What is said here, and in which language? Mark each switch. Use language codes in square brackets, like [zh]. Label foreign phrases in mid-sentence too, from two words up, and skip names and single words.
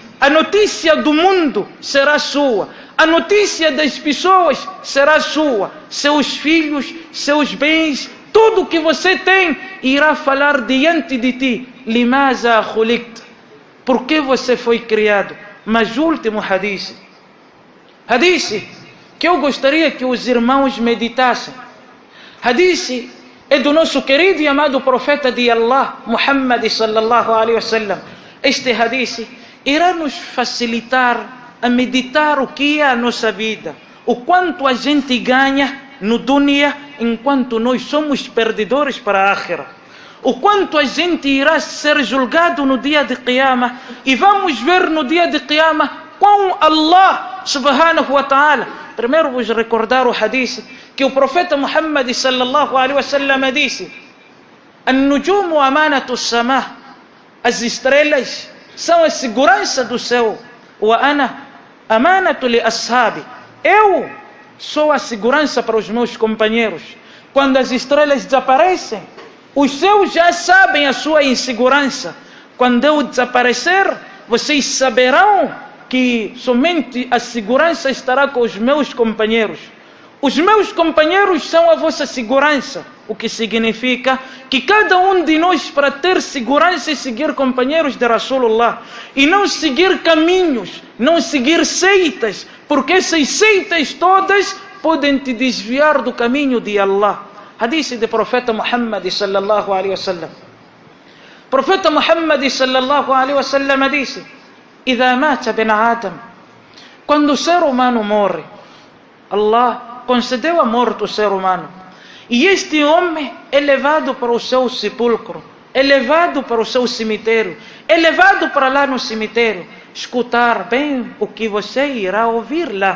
[pt] A notícia do mundo será sua, a notícia das pessoas será sua, seus filhos, seus bens, tudo que você tem irá falar diante de ti. [ar] لماذا خلقت? [pt] Por que você foi criado? Mas o último hadith que eu gostaria que os irmãos meditassem. Hadith é do nosso querido e amado profeta de Allah, Muhammad [ar] صلى الله عليه وسلم. [pt] Este hadith irá nos facilitar a meditar o que é a nossa vida, o quanto a gente ganha no dunya, enquanto nós somos perdedores para a akhirah. O quanto a gente irá ser julgado no dia de Qiyamah, e vamos ver no dia de Qiyamah com Allah [ar] سبحانه وتعالى. [pt] Primeiro vos recordar o hadith que o profeta Muhammad [ar] صلى الله عليه وسلم [pt] disse: [ar] النجوم أمنة السماء. [pt] As estrelas são a segurança do céu. [ar] وأنا أمنة لأصحابي. [pt] Eu sou a segurança para os meus companheiros. Quando as estrelas desaparecem, os céus já sabem a sua insegurança. Quando eu desaparecer, vocês saberão que somente a segurança estará com os meus companheiros. Os meus companheiros são a vossa segurança, o que significa que cada um de nós, para ter segurança, é seguir companheiros de Rasulullah, e não seguir caminhos, não seguir seitas, porque essas seitas todas podem te desviar do caminho de Allah. Hadith do profeta Muhammad [ar] صلى الله عليه وسلم. [pt] Profeta Muhammad [ar] صلى الله عليه وسلم [pt] disse: [ar] إذا مات ابن آدم, [pt] quando o ser humano morre, Allah concedeu a morte ao ser humano, e este homem é levado para o seu sepulcro, é levado para o seu cemitério, é levado para lá no cemitério. Escutar bem o que você irá ouvir lá.